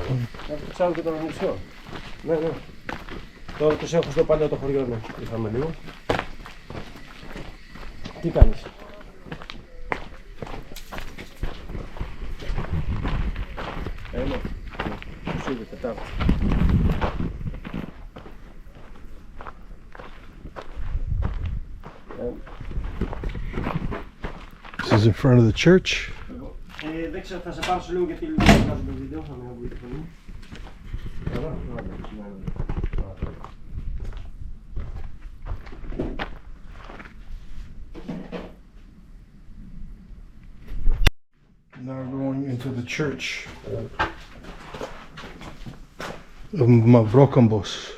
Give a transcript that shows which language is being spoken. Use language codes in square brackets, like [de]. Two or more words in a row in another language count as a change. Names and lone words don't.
[el] Το ξάδερφο και τον ανιψιό. Ναι, ναι. Τώρα τους έχω στο παλιό το χωριό, ναι. Είχαμε λίγο. Τι κάνεις? Έλα. Σου είδε, Τετάρτη. [en] This is in front of the church. [el] Δεν ξέρω, θα σε πάρω σε λίγο γιατί λίγο θα κάνω το βίντεο, θα με βγει τη φωνή. Καλά, [en] Now we're going into the church of MAVROKAMBOS.